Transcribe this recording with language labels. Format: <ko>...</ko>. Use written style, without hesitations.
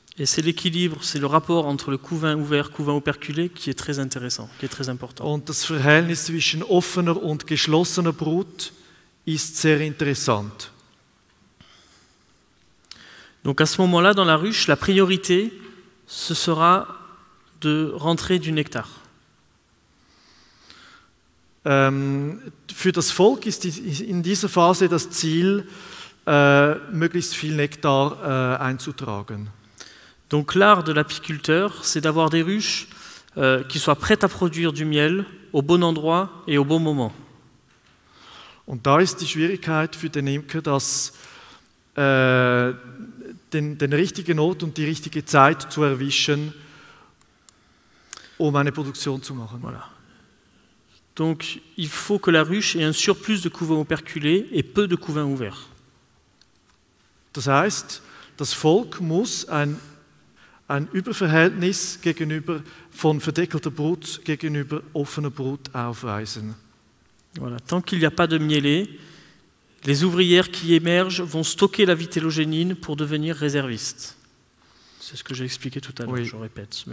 <fr>Et c'est l'équilibre, c'est le rapport entre le couvain ouvert, couvain operculé qui est très intéressant, qui est très important.</fr> <de>Und das Verhältnis zwischen offener und geschlossener Brut ist sehr interessant.</de> <fr>Donc à ce moment-là, dans la ruche, la priorité, ce sera de rentrer du nectar.</fr> <de>Für das Volk ist in dieser Phase das Ziel, möglichst viel Nektar einzutragen.</de> <fr>Donc l'art de l'apiculteur, c'est d'avoir des ruches qui soient prêtes à produire du miel au bon endroit et au bon moment.</fr> <de>Und da ist die Schwierigkeit für den Imker, dass den richtigen Ort und die richtige Zeit zu erwischen, um eine Produktion zu machen.</de> <fr>Voilà. Donc il faut que la ruche ait un surplus de couvains operculés et peu de couvains ouverts.</fr> <de>Das heißt, das Volk muss ein Überverhältnis gegenüber von verdeckelter Brut gegenüber offener Brut aufweisen.</de> <fr>Voilà. Tant qu'il n'y a pas de mielé, les ouvrières qui émergent vont stocker la vitellogénine pour devenir réservistes. C'est ce que j'ai expliqué tout à l'heure, je répète.</fr>